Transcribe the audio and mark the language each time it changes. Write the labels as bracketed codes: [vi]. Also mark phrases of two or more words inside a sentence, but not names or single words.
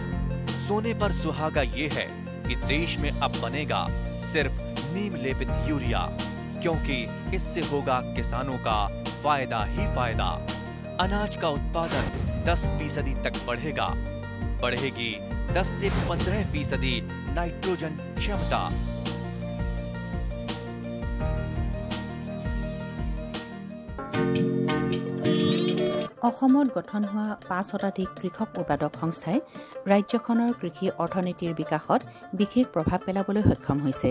[hi] सोने पर सुहागा ये है कि देश में अब बनेगा सिर्फ नीम लेपित यूरिया, क्योंकि इससे होगा किसानों का फायदा ही फायदा। अनाज का उत्पादन 10% तक बढ़ेगा। बढ़ेगी 10 से 15% नाइट्रोजन क्षमता। [as] অসমত গঠন হোৱা ৫ শতাধিক কৃষক উৎপাদক সংস্থাই ৰাজ্যখনৰ কৃষি অৰ্থনীতিৰ বিকাশত বিশেষ প্ৰভাৱ পেলাবলৈ সক্ষম হৈছে।